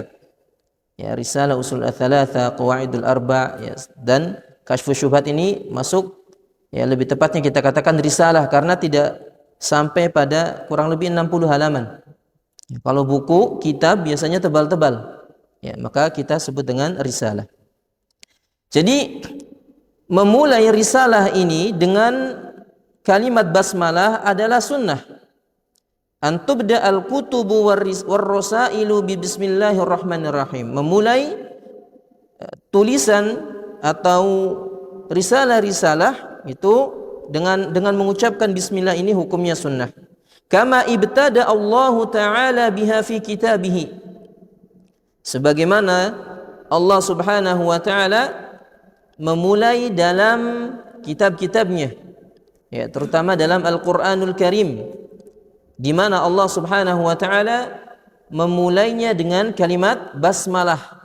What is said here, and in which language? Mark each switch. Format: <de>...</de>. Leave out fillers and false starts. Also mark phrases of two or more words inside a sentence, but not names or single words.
<id>Risalah usul ats-tsalatsa, qawaidul arba', dan kasyfus syubhat ini masuk, lebih tepatnya kita katakan risalah karena tidak sampai pada kurang lebih 60 halaman. Kalau buku kitab biasanya tebal-tebal, maka kita sebut dengan risalah. Jadi memulai risalah ini dengan kalimat basmalah adalah sunnah.</id> <ar>أن تبدأ الكتب والرسائل ببسم الله الرحمن الرحيم.</ar> <id>Memulai tulisan atau risalah-risalah itu dengan mengucapkan bismillah ini hukumnya sunnah.</id> <ar>كما ابتدأ الله تعالى بها في كتابه,</ar> <id>sebagaimana Allah</id> <ar>سبحانه وتعالى</ar> <id>memulai dalam kitab-kitabnya, terutama dalam Al-Quranul Karim, di mana Allah</id> <ar>سبحانه وتعالى</ar> <id>memulainya dengan kalimat basmalah.</id>